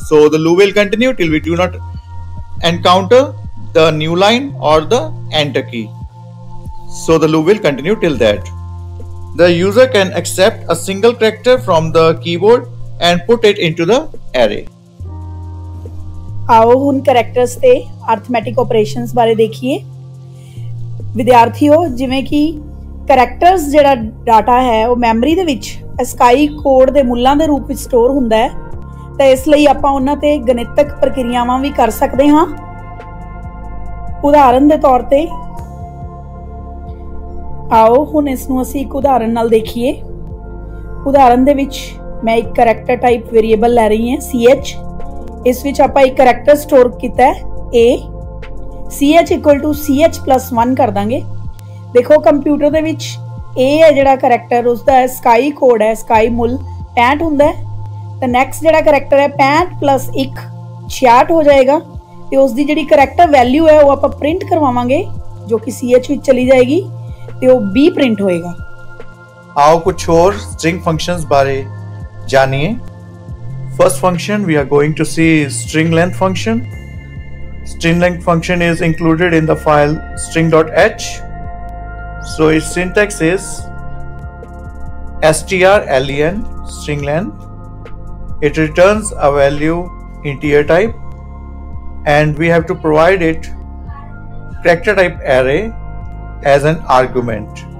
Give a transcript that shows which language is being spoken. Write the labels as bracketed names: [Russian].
[English] So the loop will continue till we do not encounter the new line or the enter key. So the loop will continue till that. The user can accept a single character from the keyboard and put it into the array. [Punjabi] आओ ਹੁਣ characters ਤੇ arithmetic operations ਬਾਰੇ ਦੇਖੀਏ। ਵਿਦਿਆਰਥੀਓ, ਜਿਵੇਂ ਕਿ characters ਜਿਹੜਾ data ਹੈ ਉਹ ਮੈਮਰੀ ਦੇ ਵਿੱਚ ਅਸਕਾਈ ਕੋਡ ਦੇ ਮੁੱਲਾਂ ਦੇ ਰੂਪ ਵਿੱਚ ਸਟੋਰ ਹੁੰਦਾ ਹੈ, ਤਾਂ ਇਸ ਲਈ ਆਪਾਂ ਉਹਨਾਂ ਤੇ ਗਣਿਤਕ ਪ੍ਰਕਿਰਿਆਵਾਂ ਵੀ ਕਰ ਸਕਦੇ ਹਾਂ। ਉਦਾਹਰਨ ਦੇ ਤੌਰ ਤੇ ਆਓ ਹੁਣ ਇਸ ਨੂੰ ਅਸੀਂ ਇੱਕ ਉਦਾਹਰਨ ਨਾਲ ਦੇਖੀਏ। ਉਦਾਹਰਨ ਦੇ ਵਿੱਚ ਮੈਂ ਇੱਕ ਕੈਰੈਕਟਰ ਟਾਈਪ ਵੇਰੀਏਬਲ ਲੈ ਰਹੀ ਹਾਂ ch। ਇਸ ਵਿੱਚ ਆਪਾਂ ਇੱਕ ਕੈਰੈਕਟਰ ਸਟੋਰ ਕੀਤਾ ਹੈ a। ch ch+1 ਕਰ ਦਾਂਗੇ। ਦੇਖੋ ਕੰਪਿਊਟਰ ਦੇ ਵਿੱਚ a ਹੈ ਜਿਹੜਾ ਕੈਰੈਕਟਰ, ਉਸਦਾ ਸਕਾਈ ਕੋਡ ਹੈ, ਸਕਾਈ ਮੁੱਲ 65 ਹੁੰਦਾ ਹੈ। ਤਾਂ ਨੈਕਸਟ ਜਿਹੜਾ ਕੈਰੈਕਟਰ ਹੈ 65 + 1 66 ਹੋ ਜਾਏਗਾ ਤੇ ਉਸ ਦੀ ਜਿਹੜੀ ਕੈਰੈਕਟਰ ਵੈਲਿਊ ਹੈ ਉਹ ਆਪਾਂ ਪ੍ਰਿੰਟ ਕਰਵਾਵਾਂਗੇ, ਜੋ ਕਿ ch ਵਿੱਚ ਚਲੀ ਜਾਏਗੀ ਤੇ ਉਹ b ਪ੍ਰਿੰਟ ਹੋਏਗਾ। [Hindi] आओ कुछ और string functions बारे जानिए। [English] First function we are going to see string length function. String length function is included in the file string.h. So its syntax is strlen string length. It returns a value integer type, and we have to provide it character type array as an argument.